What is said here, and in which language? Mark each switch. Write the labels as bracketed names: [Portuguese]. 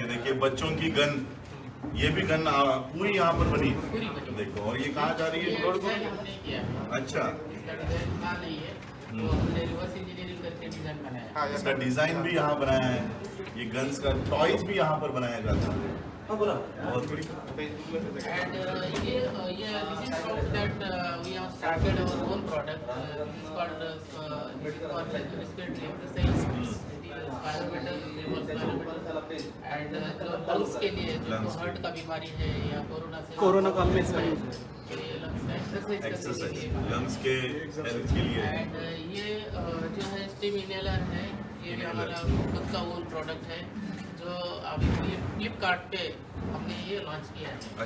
[Hindi] ये देखिए बच्चों की गन, ये भी गन पूरी यहाँ पर बनी है। पूरी बनी। देखो, और ये कहाँ जा रही ये है? डिजाइन हमने किया है। अच्छा, इसका डिजाइन कहाँ नहीं है, तो हमने रिवर्स इंजीनियरिंग करके डिजाइन बनाया है। इसका डिजाइन भी यहाँ बनाया है। ये गन्स का टॉयज भी यहाँ पर बनाया जाता है। बहुत बड़ी। [English] And this is how that we have started our own product. This is called for respiratory exercise. Spirometer, reverse spirometer. [Hindi] And जो lungs के लिए, जो हार्ट का बीमारी है या कोरोना काल में इसका यूज है। एक्सरसाइज लंग्स के हेल्थ के लिए। एंड ये जो है स्टीम इनहेलर है, ये भी हमारा खुद का ओन प्रोडक्ट है, जो अभी फ्लिपकार्ट पे हमने ये लॉन्च किया है।